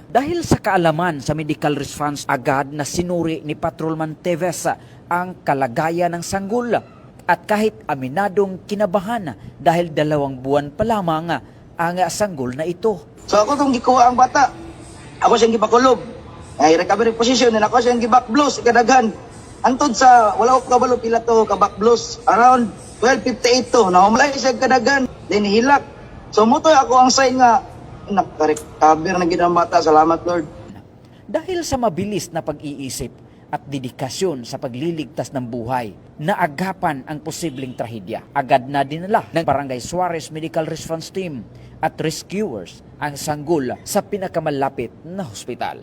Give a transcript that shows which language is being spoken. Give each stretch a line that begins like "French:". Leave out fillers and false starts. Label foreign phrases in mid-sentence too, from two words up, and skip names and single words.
Filipino: Dahil sa kaalaman sa
English: medical response,
Filipino: agad na sinuri ni Patrolman Teves ang kalagayan ng sanggol at kahit aminadong kinabahan dahil 2 buwan pa lamang ang sanggol na ito.
Cebuano: So ako itong gikuha ang bata. Ako siyang gipakulob. Ay
English: recovery position and
Cebuano: ako siyang gibakblos ikadaghan. Antod sa wala ko kabalo pila to kabakblos around 12:58 to. Naumlay siya kadagan. Then hilak. So mutoy ako ang sign nga nakarecover na gid ang bata. Salamat Lord.
Filipino: Dahil sa mabilis na pag-iisip at dedikasyon sa pagliligtas ng buhay, naagapan ang posibleng trahedya. Agad na dinala ng Barangay Suarez Medical Response Team at rescuers ang sanggol sa pinakamalapit na hospital.